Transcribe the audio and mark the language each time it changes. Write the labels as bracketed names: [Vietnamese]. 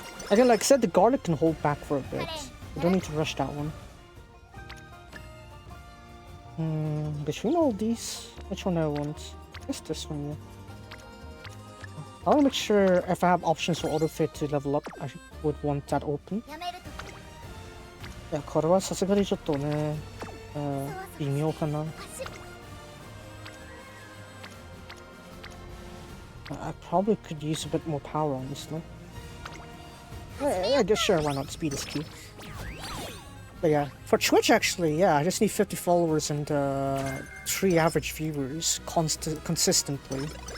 [English] Again, like I said, the garlic can hold back for a bit. We don't need to rush that one. Between all these, which one I want? I guess this one, yeah. I want to make sure if I have options for auto-fit to level up, I would want that open. [Japanese] Yeah, これはさすがにちょっとね、微妙かな。 [English] I probably could use a bit more power, honestly. I guess sure, why not? Speed is key. But yeah, for Twitch actually, yeah, I just need 50 followers and 3 average viewers consistently.